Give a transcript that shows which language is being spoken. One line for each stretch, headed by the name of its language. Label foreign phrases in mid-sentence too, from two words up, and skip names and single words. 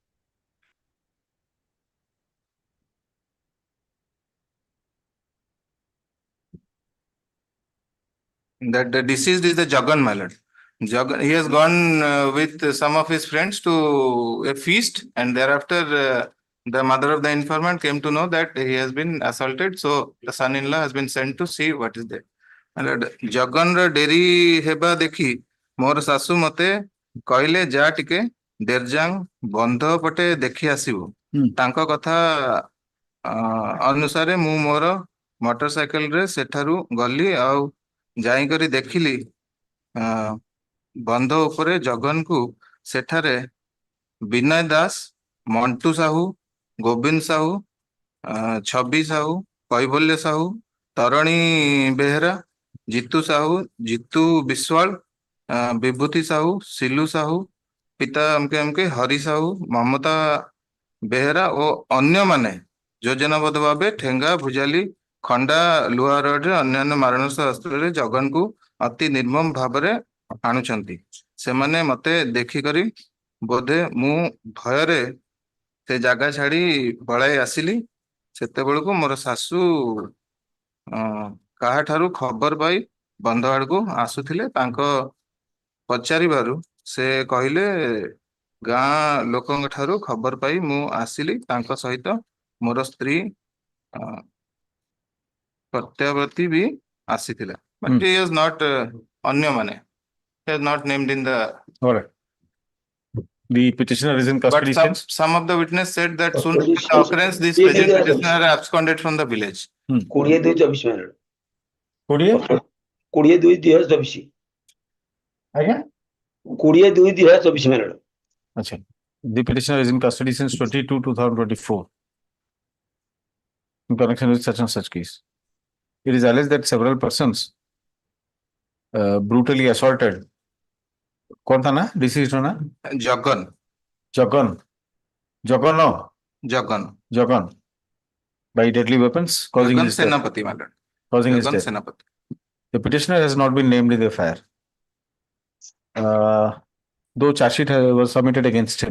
English: That the deceased is the Jagan, my lord. Jagan, he has gone with some of his friends to a feast, and thereafter the mother of the informant came to know that he has been assaulted. So the son-in-law has been sent to see what is there. My lord,
Odia: Jagan ର ଡେରି ହେବା ଦେଖି ମୋର ଶାଶୁ ମତେ କହିଲେ ଯା ଟିକେ ଦେରଜାଙ୍ଗ ବନ୍ଧ ପଟେ ଦେଖି ଆସିବୁ। ତାଙ୍କ କଥା ଅନୁସାରେ ମୁଁ ମୋର ମୋଟର ସାଇକେଲରେ ସେଠାରୁ ଗଲି ଆଉ ଯାଇକରି ଦେଖିଲି ବନ୍ଧ ଉପରେ ଜଗନକୁ ସେଠାରେ Binay Das, Montu Sahu, Gobind Sahu, Chhabi Sahu, Kaivalya Sahu, Tarani Behera, Jitu Sahu, Jitu Biswal, Vibhuti Sahu, Silu Sahu, Pita MK Hari Sahu, Mamata ବେହେରା ଓ ଅନ୍ୟମାନେ ଯୋଜନାବଦ୍ଧ ଭାବେ ଠେଙ୍ଗା ଭୁଜାଲି ଖଣ୍ଡା ଲୁହା ରଡରେ ଅନ୍ୟାନ୍ୟ ମାରଣାସ୍ତ୍ର ଅସ୍ତ୍ରରେ ଜଗନକୁ ଅତି ନିର୍ମମ ଭାବରେ ଆଣୁଛନ୍ତି। ସେମାନେ ମତେ ଦେଖିକରି ବୋଧେ ମୁଁ ଭୟରେ ସେ ଜାଗା ଛାଡି ପଳାଇ ଆସିଲି। ସେତେବେଳକୁ ମୋର ଶାଶୁ କାହାଠାରୁ ଖବର ପାଇ ବନ୍ଧ ଆଡକୁ ଆସୁଥିଲେ। ତାଙ୍କ ପଚାରିବାରୁ ସେ କହିଲେ ଗାଁ ଲୋକଙ୍କ ଠାରୁ ଖବର ପାଇ ମୁଁ ଆସିଲି। ତାଙ୍କ ସହିତ ମୋର ସ୍ତ୍ରୀ ପ୍ରତ୍ୟାବର୍ତ୍ତୀ ବି ଆସିଥିଲା।
English: But he is not ଅନ୍ୟମାନେ. He is not named in the. All right. The petitioner is in custody. But some of the witness said that soon after the occurrence, this present petitioner absconded from the village. 22-24 minute.
Odia: 22-24 ଆଜ୍ଞା
English: 22-24 minute.
Hindi: Achha.
English: The petitioner is in custody since 22/2024 in connection with such and such case. It is alleged that several persons brutally assaulted.
Hindi: कौन था ना deceased ना?
English: Jagan. By deadly weapons causing his death. Senapati, madam. Causing his Jagan death. Senapati. The petitioner has not been named in the affair. Though charge sheet was submitted against him.